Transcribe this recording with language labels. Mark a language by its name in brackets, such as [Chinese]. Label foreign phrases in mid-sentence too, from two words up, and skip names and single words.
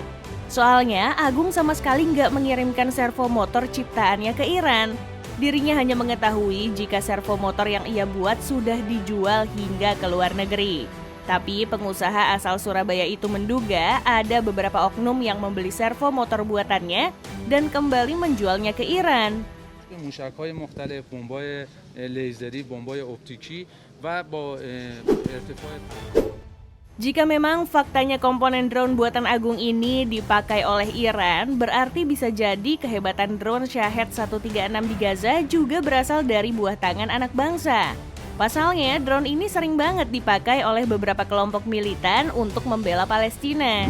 [Indonesian] Soalnya, Agung sama sekali nggak mengirimkan servomotor ciptaannya ke Iran. Dirinya hanya mengetahui jika servomotor yang ia buat sudah dijual hingga ke luar negeri. Tapi pengusaha asal Surabaya itu menduga ada beberapa oknum yang membeli servomotor buatannya dan kembali menjualnya ke Iran. [Persian] موشک‌های مختلف، بمب‌های لیزری، بمب‌های اپتیکی و با ارتفاع. [Indonesian] Jika memang faktanya komponen drone buatan Agung ini dipakai oleh Iran, berarti bisa jadi kehebatan drone Shahed 136 di Gaza juga berasal dari buah tangan anak bangsa. Pasalnya, drone ini sering banget dipakai oleh beberapa kelompok militan untuk membela Palestina.